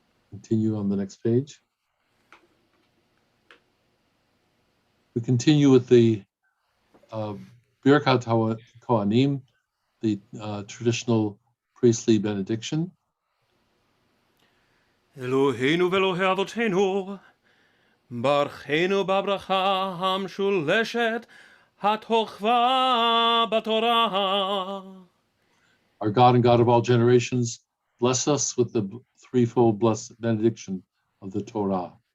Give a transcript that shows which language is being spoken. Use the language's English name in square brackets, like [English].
[English] Continue on the next page. We continue with the Birkat Kohanim, the traditional priestly benediction. [Hebrew] אלוהינו ואלוהי אבותינו, ברכנו בברכה המשולשת התוכבה בתורה. [English] Our God and God of all generations, bless us with the threefold blessed benediction of the Torah.